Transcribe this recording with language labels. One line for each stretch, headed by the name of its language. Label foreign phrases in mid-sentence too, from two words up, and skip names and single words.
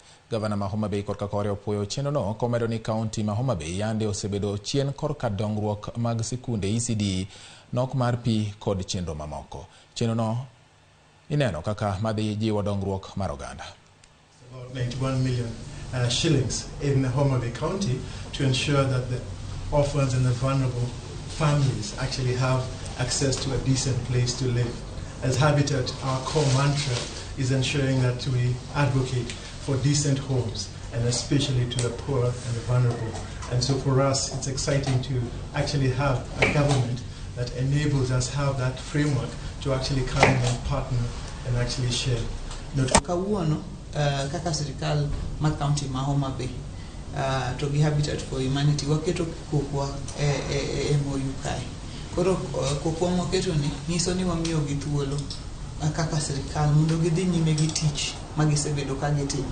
Luo (Kenya and Tanzania): Gavana ma Homa Bay korka kore opwoyo chenrono komedo ni kaunti ma Homa Bay yande osebedo chien korka dongruok mag sikunde ECD, nok mar pi kod chenro mamoko. Chenrono ineno kaka madhi jiwo dongruok mar oganda.
English: About 91 million shillings in Homa Bay County to ensure that the orphans and the vulnerable families actually have access to a decent place to live. As Habitat, our core mantra is ensuring that we advocate for decent homes, and especially to the poor and the vulnerable. And so for us, it's exciting to actually have a government that enables us have that framework to actually come and partner and actually share.
Luo (Kenya and Tanzania): Kawuono kaka sirikal ma kaunti ma Homa Bay to gi Habitat for Humanity waketo kokwa e MOU kae. Koro kokwa mwaketo ni nyiso ni wamiyo gi thuolo kaka sirikal mondo gidhi nyime gi tich magisebedo ka gitimo.